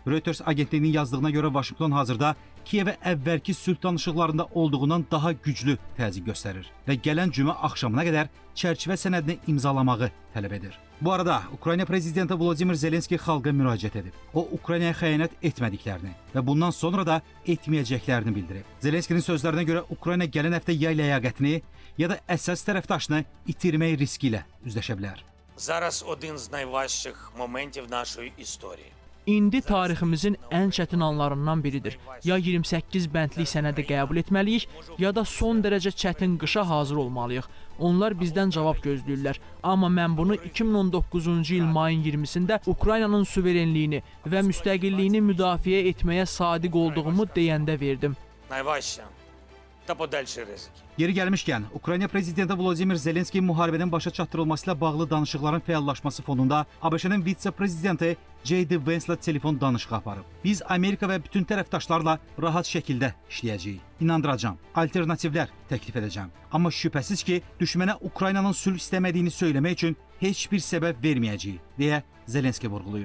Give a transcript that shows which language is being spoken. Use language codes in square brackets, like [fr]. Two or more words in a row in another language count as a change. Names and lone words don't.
[az] Reuters agentliyinin yazdığına görə Vaşinqton hazırda Kiyevə əvvəlki sülh danışıqlarında olduğundan daha güclü təzyiq göstərir və gələn cümə axşamına qədər çərçivə sənədini imzalamağı tələb edir. Bu arada Ukrayna prezidenti Vladimir Zelenski xalqa müraciət edib. O, Ukraynaya xəyanət etmədiklərini və bundan sonra da etməyəcəklərini bildirib. Zelenskinin sözlərinə görə Ukrayna gələn həftə yay ləyaqətini ya da əsas tərəfdaşını itirmək riski ilə üzləşə bilər. [uk] Зараз один з найважчих моментів нашої історії. [az] İndi tariximizin ən çətin anlarından biridir. Ya 28 bəndlik sənədi qəbul etməliyik, ya da son dərəcə çətin qışa hazır olmalıyıq. Onlar bizdən cavab gözləyirlər. Amma mən bunu 2019-cu il mayın 20-sində Ukraynanın suverenliyini və müstəqilliyini müdafiə etməyə sadiq olduğumu deyəndə verdim. [uk] Найважче та подальші ризики. [az] Yeri gəlmişkən, Ukrayna prezidenti Vladimir Zelenski müharibənin başa çatdırılması ilə bağlı danışıqların fəallaşması fonunda ABŞ-ın vitse-prezidenti J.D. Vance-la telefon danışığı aparıb. Biz Amerika və bütün tərəfdaşlarla rahat şəkildə işləyəcəyik. İnandıracağam, alternativlər təklif edəcəm. Amma şübhəsiz ki, düşmənə Ukraynanın sülh istəmədiyini söyləmək üçün heç bir səbəb verməyəcəyik, deyə Zelenski vurğulayıb.